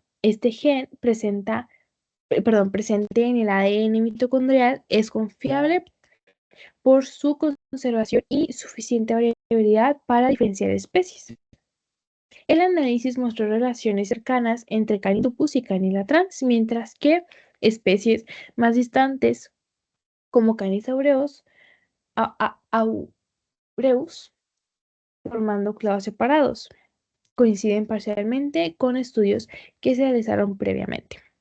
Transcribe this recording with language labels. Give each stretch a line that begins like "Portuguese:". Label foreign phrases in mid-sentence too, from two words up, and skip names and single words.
Spanish: Este gen presente en el ADN mitocondrial es confiable por su conservación y suficiente variabilidad para diferenciar especies. El análisis mostró relaciones cercanas entre Canis lupus y Canis latrans, mientras que especies más distantes como Canis aureus, formando clados separados, coinciden parcialmente con estudios que se realizaron previamente.